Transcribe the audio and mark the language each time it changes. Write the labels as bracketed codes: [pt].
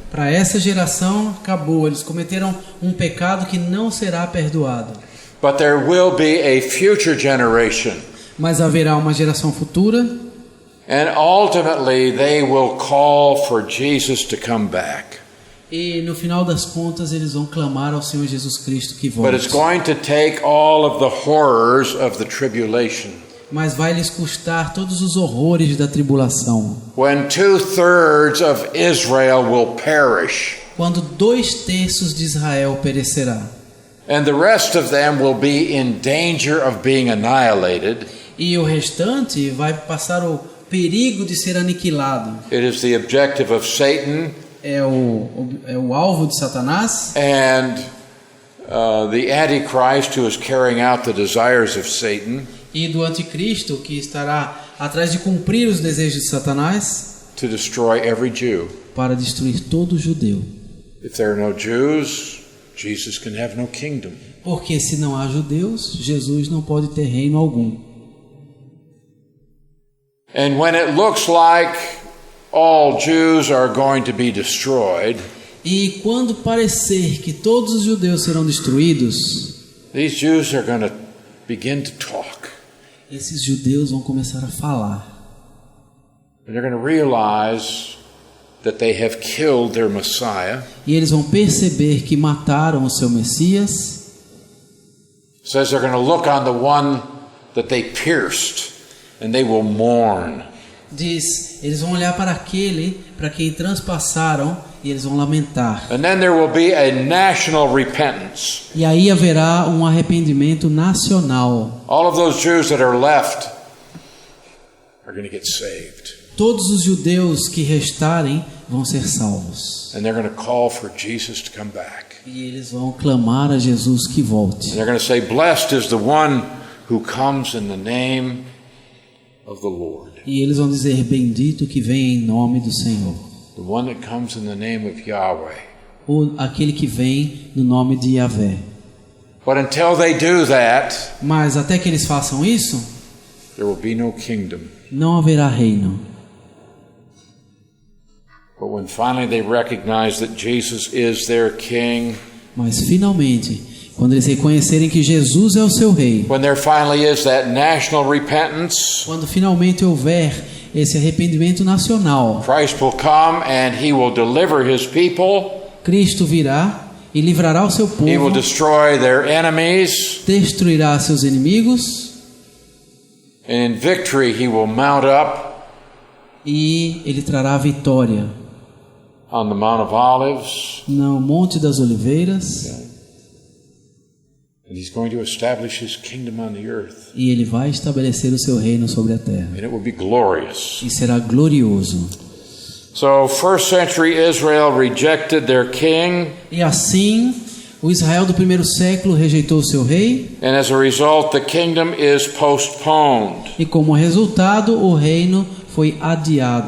[pt] Para essa geração, acabou. Eles cometeram um pecado que não será perdoado. [en] But there will be a future generation. [pt] Mas haverá uma geração futura. [en] And ultimately they will call for Jesus to come back. [pt] E no final das contas eles vão clamar ao Senhor Jesus Cristo que [en] But it's [pt] volte. [en] going to take all of the horrors of the tribulation. [pt] Mas vai lhes custar todos os horrores da tribulação. [en] When 2/3 of Israel will perish, [pt] Quando 2/3 de Israel perecerá. [en] and the rest of them will be in danger of being annihilated, [pt] E o restante vai passar o perigo de ser aniquilado. [en] it is the objective of Satan [pt] É o alvo de Satanás [en] and the Antichrist, who is carrying out the desires of Satan, [pt] e do anticristo que estará atrás de cumprir os desejos de Satanás [en] to destroy every Jew. [pt] para destruir todo judeu. [en] If there are no Jews, Jesus can have no kingdom. [pt] Porque se não há judeus, Jesus não pode ter reino algum. [en] And when it looks like all Jews are going to be destroyed, [pt] E quando parecer que todos os judeus serão destruídos, [en] these Jews are going to begin to talk. [pt] esses judeus vão começar a falar. [en] And they're going to realize that they have killed their Messiah. [pt] E eles vão perceber que mataram o seu Messias. [en] It says they're going to look on the one that they pierced, and they will mourn. [pt] Diz, eles vão olhar para aquele para quem transpassaram e eles vão lamentar. [en] And then there will be a national repentance. [pt] E aí haverá um arrependimento nacional. [en] All of those Jews that are left are going to get saved. [pt] Todos os judeus que restarem vão ser salvos. [en] And they're going to call for Jesus to come back. [pt] E eles vão clamar a Jesus que volte. [en] And they're going to say, "Blessed is the one who comes in the name of the Lord." [pt] E eles vão dizer, bendito que vem em nome do Senhor. [en] The one that comes in the name of Yahweh. [pt] Ou aquele que vem no nome de Yahvé. [en] But until they do that, [pt] Mas até que eles façam isso, [en] there will be no kingdom. [pt] não haverá reino. [en] But when finally they recognize that Jesus is their king, [pt] Mas finalmente, quando eles reconhecerem que Jesus é o seu rei, [en] when there finally is that national repentance, [pt] quando finalmente houver esse arrependimento nacional, [en] Christ will come and he will deliver his people. [pt] Cristo virá e livrará o seu [en] He will [pt] povo, [en] destroy their enemies. [pt] destruirá seus inimigos [en] And in victory he will mount up [pt] e ele trará a vitória [en] on the Mount of Olives. [pt] no Monte das Oliveiras. [en] And he's going to establish his kingdom on the earth. [pt] E ele vai estabelecer o seu reino sobre a terra. [en] And it will be glorious. [pt] E será glorioso. [en] So first century Israel rejected their king. [pt] E assim, o Israel do primeiro século rejeitou o seu rei. [en] And as a result, the kingdom is postponed. [pt] E como resultado, o reino foi adiado.